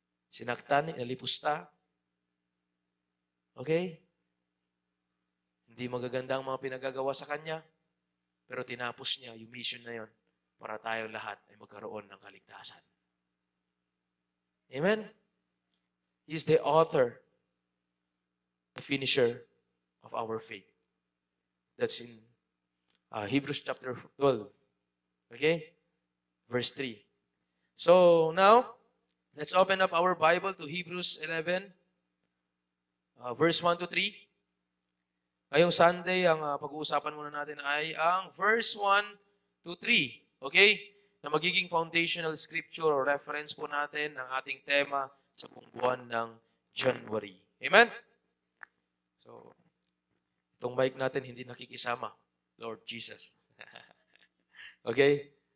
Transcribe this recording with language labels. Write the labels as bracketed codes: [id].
[tl] Sinaktan, inalipusta. Okay? Hindi magaganda ang mga pinagagawa sa Kanya, pero tinapos niya yung mission na yon para tayong lahat ay magkaroon ng kaligtasan. Amen? [en] He is the author, the finisher of our faith. That's in Hebrews chapter 12. Okay? Verse 3. So, now, let's open up our Bible to Hebrews 11, verse 1 to 3. [tl] Ngayong Sunday, ang pag-uusapan muna natin ay ang verse 1 to 3. Okay? Na magiging foundational scripture or reference po natin ng ating tema sa buong buwan ng January. Amen? So, itong mic natin hindi nakikisama. Lord Jesus. Okay?